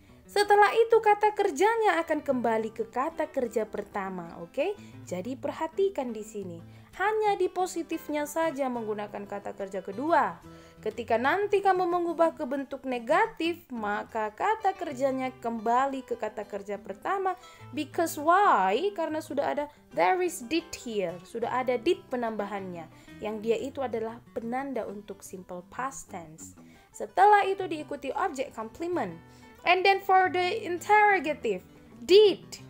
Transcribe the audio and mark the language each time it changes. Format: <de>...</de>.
<id>Setelah itu kata kerjanya akan kembali ke kata kerja pertama, oke? Jadi perhatikan di sini. Hanya di positifnya saja menggunakan kata kerja kedua. Ketika nanti kamu mengubah ke bentuk negatif, maka kata kerjanya kembali ke kata kerja pertama.</id> <en>Because why?</en> <id>Karena sudah ada</id> <en>there is did here.</en> <id>Sudah ada did penambahannya. Yang dia itu adalah penanda untuk simple past tense. Setelah itu diikuti objek complement.</id> <en>And then for the interrogative, did.</en>